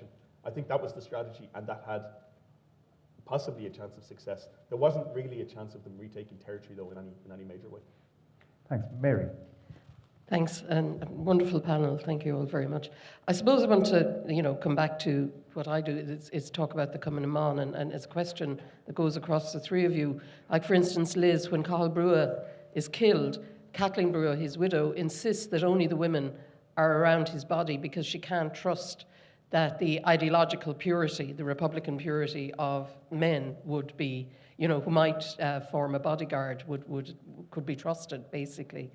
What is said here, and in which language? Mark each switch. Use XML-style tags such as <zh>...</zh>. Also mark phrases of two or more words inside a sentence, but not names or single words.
<en>I think that was the strategy, and that had possibly a chance of success. There wasn't really a chance of them retaking territory, though, in any major way. Thanks. Mary. Thanks, and a wonderful panel. Thank you all very much. I suppose I want to, come back to what I do, is talk about the Cumann na mBan, and it's a question that goes across the three of you. Like, for instance, Liz, when Cathal Brugha is killed, Kathleen Brugha, his widow, insists that only the women are around his body because she can't trust that the ideological purity, the Republican purity of men would be, who might form a bodyguard, could be trusted, basically.</en>